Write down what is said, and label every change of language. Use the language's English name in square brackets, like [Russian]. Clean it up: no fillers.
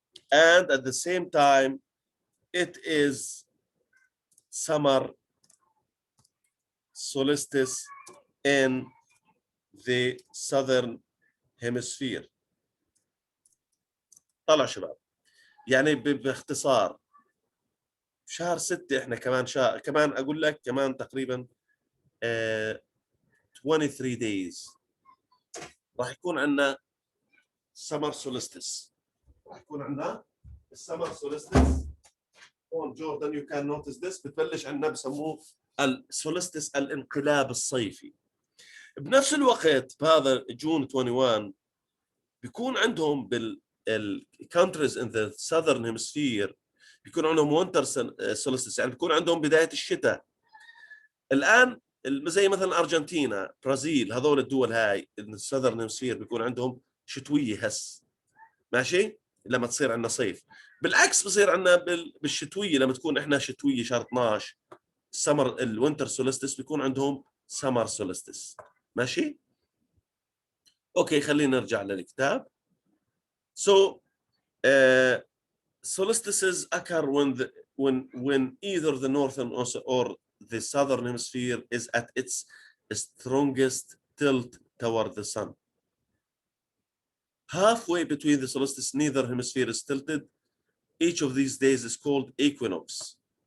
[English] And at the same time, it is summer solstice in the southern hemisphere. [Arabic] طلع شباب، يعني باختصار شهر 6 احنا كمان كمان اقول لك كمان تقريبا [English] 23 days [Arabic] راح يكون عندنا [English] summer solstice. [Arabic] راح يكون عندنا السمر solstice. هون جوردن [English] you can notice this [Arabic] بتبلش عندنا بسموه السولستس الانقلاب الصيفي. بنفس الوقت بهذا جون 21 بيكون عندهم [English] countries in the southern hemisphere [Arabic] بيكون عندهم [English] winter solstice، [Arabic] يعني بيكون عندهم بداية الشتاء. الآن زي مثلا أرجنتينا، برازيل، هذول الدول هاي [English] الساذرن هيمسفير [Arabic] بيكون عندهم شتوية هس، ماشي؟ لما تصير عندنا صيف. بالعكس بصير عندنا بالشتوية لما تكون احنا شتوية شهر 12 [English] السمر الوينتر سولستس [Arabic] بيكون عندهم [English] summer solstice, [Arabic] ماشي؟ اوكي خلينا نرجع للكتاب. [English] So solstices occur when either the northern or the southern hemisphere is at its strongest tilt toward the sun. Halfway between the solstice, neither hemisphere is tilted. Each of these days is called equinox.